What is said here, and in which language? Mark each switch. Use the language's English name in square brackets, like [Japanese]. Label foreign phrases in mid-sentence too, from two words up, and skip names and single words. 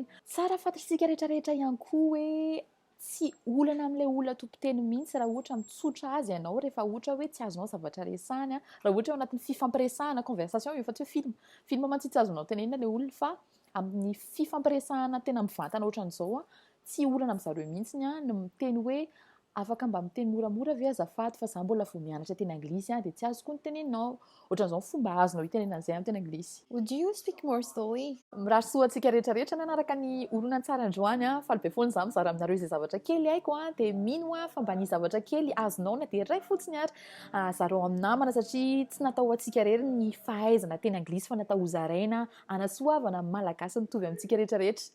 [Malagasy] Tsara fantatritsika rehetrarehetra ihany koa hoe tsy olana amin'ilay olona tompon-teny mihitsy raha ohatra mitsotra azy ianao rehefa ohatra hoe tsy azonao zavatra resahany raha ohatra hoe anatin'ny fifampiresahana conversation io fa tsy hoe film mantsy tsy azonao tenenina ilay olona fa amin'ny fifampiresahana tena mivantana ohatran'izao tsy olana amin'ny zareo mihitsy no miteny hoe afaka mba miteny moramora ve azafady fa za mbola vao mianatra teny anglisy de tsy azoko ny teneninao ohatran'izao fomba azonao hitenenana izay amin'ny teny anglisy. [English] Would you speak more slowly? [Malagasy] Mirahasoa antsika rehetrarehetra nanaraka ny horonan-tsary androany faly be foana za mizara aminareo izay zavatra kely haiko de mino fa mba ny zavatra kely azonao na de ray fotsiny ary zareo amin'ny namana satria tsy natao antsika rery ny fahaizana teny anglisy fa natao hozaraina anasoavana malagasy mitovy amintsika rehetrarehetra.